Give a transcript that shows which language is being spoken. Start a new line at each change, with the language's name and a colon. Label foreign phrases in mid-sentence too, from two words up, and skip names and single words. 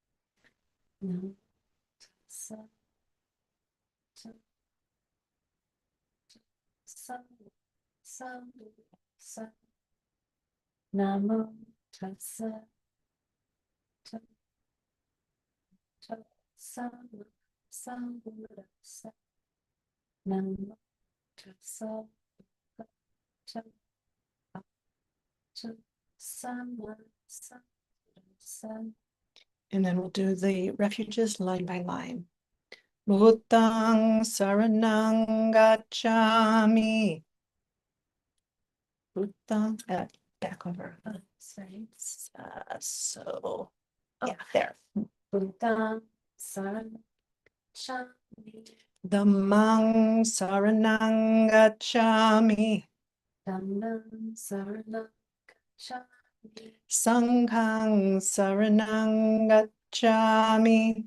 Pali: Namo Tassa Sambuddhassa. Namo Tassa
English: And then we'll do the refuges line by line.
Pali: Bhutang saranang gacchami. Bhutang,
English: back over. Sorry. There.
Pali: Bhutang saranang gacchami. Dhammang saranang gacchami. Dhammang saranang gacchami. Sanghang saranang gacchami.